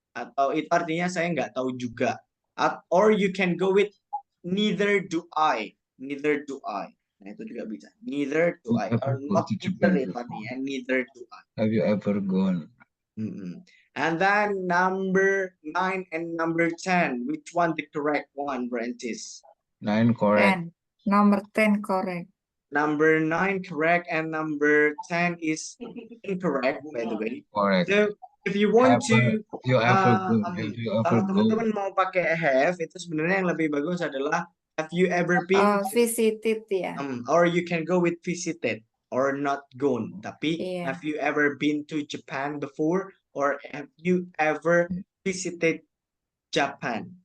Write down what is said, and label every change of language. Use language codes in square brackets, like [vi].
[id] Atau itu artinya saya nggak tahu juga. [en] Or you can go with neither do I. Neither do I. [id] Nah, itu juga bisa. [en] Neither do I. Or not either [id] itu artinya. [en] Neither do I. Have you ever gone? And then number 9 and number 10. Which one the correct one, Francis? 9 correct. Number 10 correct. Number 9 correct and number 10 is incorrect, by the way. Correct. So if you want to [id] kalau teman-teman mau pakai have, itu sebenarnya yang lebih bagus adalah [en] have you ever been Visited ya. or you can go with visited or not gone. Tapi have you ever been to Japan before or have you ever visited Japan?